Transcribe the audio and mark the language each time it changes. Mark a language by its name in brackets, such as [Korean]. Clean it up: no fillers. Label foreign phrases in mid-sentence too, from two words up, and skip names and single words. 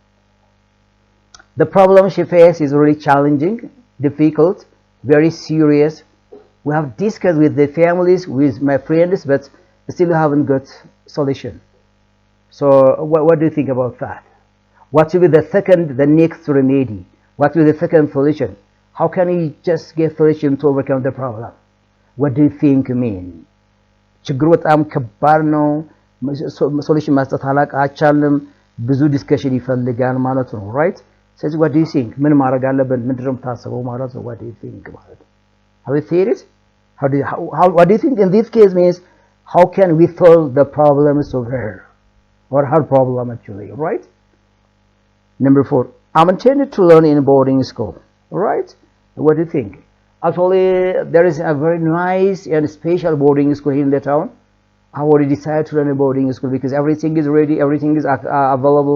[English] the problem she faces is really challenging difficult very serious we have discussed with the families with my friends but still haven't got solution so what do you think about that what will be the next remedy what will be the second solution how can we just get solution to overcome the problem what do you think mean [Amharic] ችግሩ በጣም ከባድ ነው ሶሉሽን መስጠት አላቃቻለም ብዙ ዲስከሽን ይፈልጋል ማለት ነው [English] right ስለዚህ what do you think [Amharic] ምን ማድረግ አለብን ምንድነው የምታስበው ማለት ነው [English] what do you think [Amharic] ማለት ነው [English] have you seen it what do you think in this case means how can we solve the problems of her or her problem actually right number 4 I'm intended to learn in boarding school right what do you think actually there is a very nice and special boarding school here in the town I already decided to learn a boarding school because everything is ready, everything is available.